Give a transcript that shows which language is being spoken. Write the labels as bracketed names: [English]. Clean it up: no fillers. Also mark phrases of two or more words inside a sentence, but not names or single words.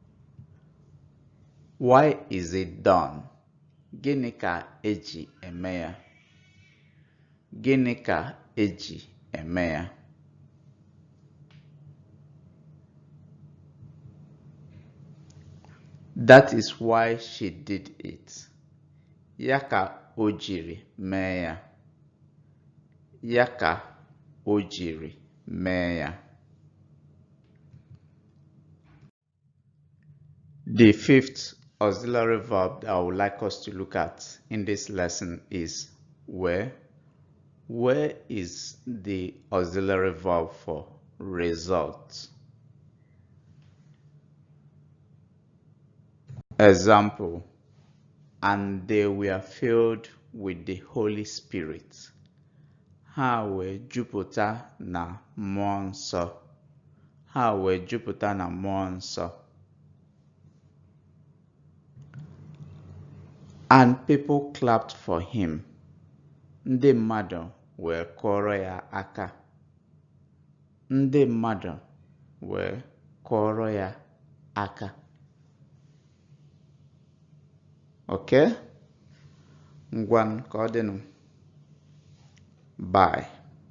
[English] Why is it done? [Igbo] Gịnị ka eji eme ya? Gịnị ka eji eme ya? [English] That is why she did it. [Igbo] Ya ka o jiri mee ya. Ya ka o jiri mee ya. [English] The fifth auxiliary verb that I would like us to look at in this lesson is where. Where is the auxiliary verb for result? Example, and they were filled with the Holy Spirit. [Igbo] Ha wee jupụta na mmụọ nsọ. Ha wee jupụta na mmụọ nsọ. [English] And people clapped for him. [Igbo] Ndị mmadụ wee kụọrọ ya aka. Ndị mmadụ wee kụọrọ ya aka. Okay? Ngwan ka ọ dịnụ. Bye.